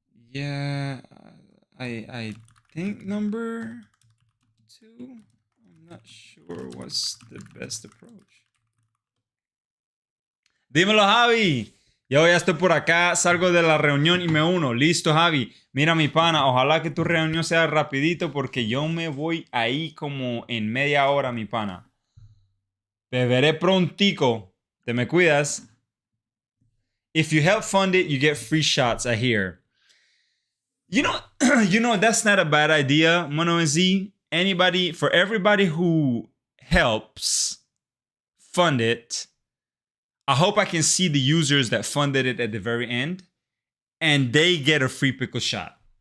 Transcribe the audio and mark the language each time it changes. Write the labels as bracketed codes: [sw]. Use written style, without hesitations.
[en] Yeah, I think number 2. I'm not sure what's the best approach. [es] Dímelo, Javi. Yo ya estoy por acá, salgo de la reunión y me uno. Listo, Javi. Mira, mi pana, ojalá que tu reunión sea rapidito porque yo me voy ahí como en media hora, mi pana. Te veré prontico. Te me cuidas. [en] If you help fund it, you get free shots, I hear. You know, that's not a bad idea, Mono and Z. For everybody who helps fund it, I hope I can see the users that funded it at the very end, and they get a free pickle shot.